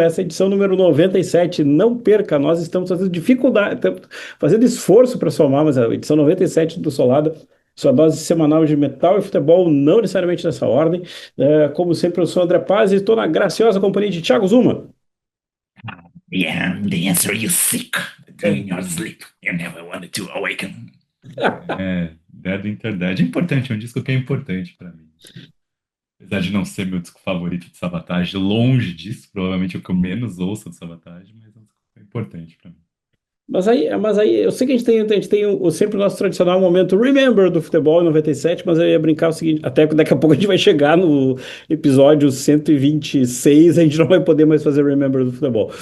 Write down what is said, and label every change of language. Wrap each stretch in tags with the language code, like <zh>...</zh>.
<pt>Essa é a edição número 97. Não perca, nós estamos fazendo dificuldade, estamos fazendo esforço para somar, mas a edição 97 do Solada, sua dose semanal de metal e futebol, não necessariamente nessa ordem. Como sempre, eu sou o André Paz e estou na graciosa companhia de Thiago Zuma.</pt> <en>Yeah, the answer you seek during your sleep. You never wanted to awaken.</en> <pt>Dead Inter Dead. É importante, é um disco que é importante pra mim. Apesar de não ser meu disco favorito de Savatage, longe disso, provavelmente é o que eu menos ouço de Savatage, mas é um disco que é importante pra mim. Mas aí, eu sei que a gente tem sempre o nosso tradicional momento Remember do futebol em 97, mas eu ia brincar o seguinte, até que daqui a pouco a gente vai chegar no episódio 126, a gente não vai poder mais fazer Remember do futebol.</pt>